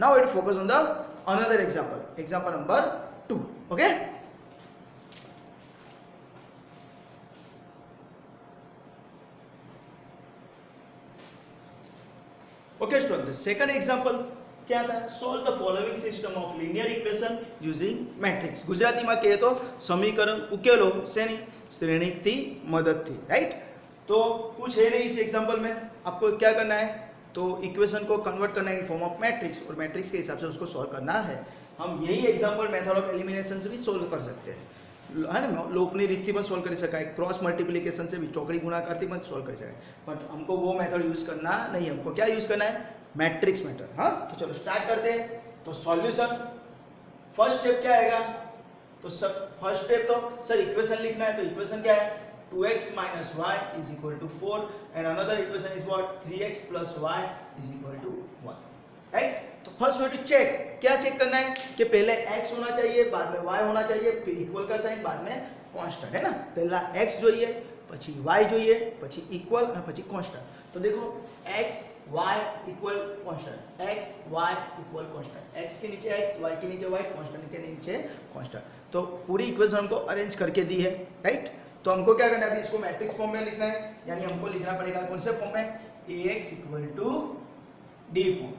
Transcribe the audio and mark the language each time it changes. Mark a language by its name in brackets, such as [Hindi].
[English] Now it focus on the another example, example number 2, okay. Okay student, the second example [Hindi] क्या था, [English] Solve the following system of linear equation using matrix. [Gujarati] ગુજરાતીમાં કહે તો સમીકરણ ઉકેલો શેની, શ્રેણીકથી મદદથી, રાइट। [Hindi] तो कुछ है नहीं इस एग्जांपल में, आपको क्या करना है, तो इक्वेशन को कन्वर्ट करना है [English] in form of matrix [Hindi] और मैट्रिक्स के हिसाब से उसको सॉल्व करना है। हम यही एग्जांपल [English] method of elimination [Hindi] से भी सॉल्व कर सकते हैं, है ना। लोपनी रीत [Gujarati] પણ સોલ્વ કરી શકાય, [Hindi] क्रॉस मल्टीप्लिकेशन से भी [Gujarati] ચોકડી ગુણાકારથી પણ સોल्व કરી શકાય, [Hindi] बट हमको वो मेथड यूज करना नहीं, हमको क्या यूज करना है, मैट्रिक्स मेथड। हाँ, तो चलो स्टार्ट करते हैं। तो सॉल्यूशन, फर्स्ट स्टेप क्या आएगा, तो सब फर्स्ट स्टेप तो सर इक्वेशन लिखना है, तो इक्वेशन क्या है, 2x - y = 4 [English] and another equation is what, [Hindi] 3x + y = 1, right. तो [English] first way to check, [Hindi] क्या चेक करना है कि पहले x होना चाहिए, बाद में y होना चाहिए, फिर इक्वल का साइन, बाद में कांस्टेंट, है ना। [Gujarati] पहला x જોઈએ, પછી y જોઈએ, પછી इक्वल और પછી कांस्टेंट। [Hindi] तो देखो x y equal constant, x y equal constant, x के नीचे x, y के नीचे y, कांस्टेंट के नीचे कांस्टेंट। तो पूरी इक्वेशन हमको अरेंज करके दी है, राइट। तो हमको क्या करना है, अभी इसको मैट्रिक्स फॉर्म में लिखना है, यानी हमको लिखना पड़ेगा कौन से फॉर्म में, ax = d फॉर्म।